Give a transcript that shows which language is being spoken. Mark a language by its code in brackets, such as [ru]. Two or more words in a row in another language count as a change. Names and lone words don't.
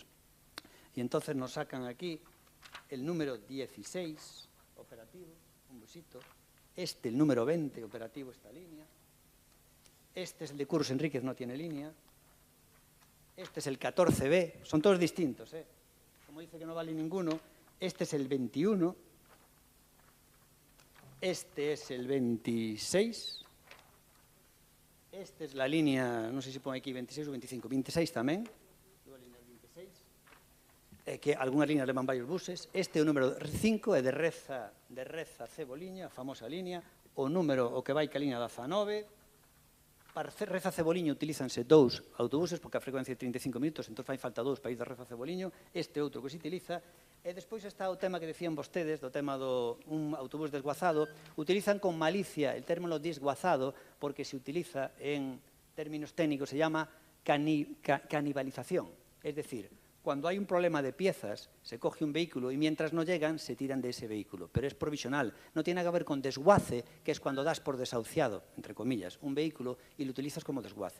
[es] Y entonces nos sacan aquí el número 16 operativo, un busito, el número 20 operativo, esta línea, este es el de Curros Enríquez, no tiene línea, este es el 14B, son todos distintos, como dice que no vale ninguno, este es el 21, este es el 26, esta es la línea, no sé si pone aquí 26 o 25, 26 [gl] tamén, que algunhas líneas levan varios buses. Este é o número 5, é de Reza Ceboliña, a famosa línea, o número o que vai ca línea da Zanove. Para Reza Ceboliño utilízanse 2 autobuses, porque a frecuencia é 35 minutos, entón fai falta 2 para ir de Reza Ceboliño, este outro que se utiliza. E despois está o tema que decían vostedes, do tema do un autobús desguazado, [es] utilizan con malicia el término desguazado, porque se utiliza en términos técnicos, se llama canibalización, es decir, cuando hay un problema de piezas, se coge un vehículo y mientras no llegan, se tiran de ese vehículo. Pero es provisional. No tiene que ver con desguace, que es cuando das por desahuciado, entre comillas, un vehículo y lo utilizas como desguace.